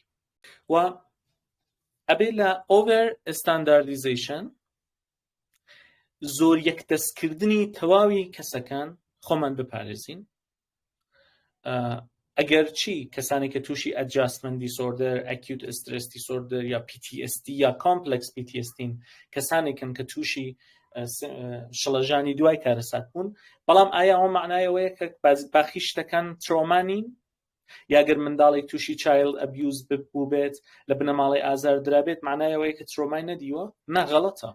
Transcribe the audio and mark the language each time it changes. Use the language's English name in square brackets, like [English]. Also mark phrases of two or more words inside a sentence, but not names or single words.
[Central Kurdish] و ئەبێ لە [English] over standardization [Central Kurdish] زۆر یەکدەستکردنی تەواوی کەسەکان خۆمان بپارێزین. ئەگەر چی کەسانی کە تووشی [English] adjustment disorder, acute stress disorder [Central Kurdish] یا PTSD یا [English] complex PTSD [Central Kurdish] کەسانێکن کە تووشی شڵەژانی دوای کارەسات بوون، بەڵام ئایا ئەو معنایەوەیە کە باخی شتەکان ترۆمانین؟ یاگەر منداڵێک تووشی [English] child abuse [Central Kurdish] بوو بێت، لە بنەماڵی ئازار درابێت، معنایەوەیە کە ترۆمای نەدیوە؟ نا، غەڵەتە.